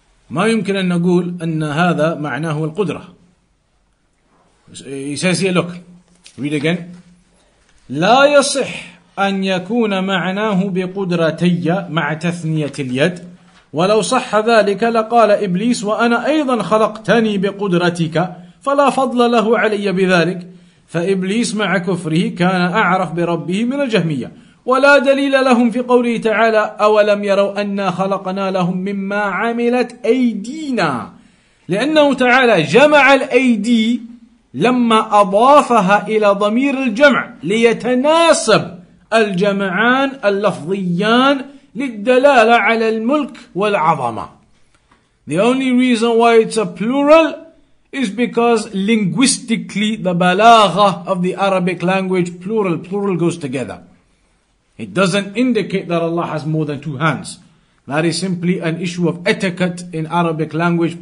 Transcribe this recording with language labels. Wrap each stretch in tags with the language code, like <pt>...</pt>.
<ar>ما يمكن أن نقول أن هذا معناه القدرة.</ar> <en>He says here, look, read again.</en> <ar>لا يصح أن يكون معناه بقدرتي مع تثنية اليد، ولو صح ذلك لقال إبليس وأنا أيضا خلقتني بقدرتك فلا فضل له علي بذلك. فإبليس مع كفره كان أعرف بربه من الجهمية. ولا دليل لهم في قوله تعالى أولم يروا أنا خلقنا لهم مما عملت أيدينا، لأنه تعالى جمع الأيدي لما أضافها إلى ضمير الجمع ليتناسب الجمعان اللفظيان للدلالة على الملك والعظمة.</ar> <en>The only reason why it's a plural is because linguistically the balagha of the Arabic language, plural goes together. It doesn't indicate that Allah has more than two hands. That is simply an issue of etiquette in Arabic language.</en>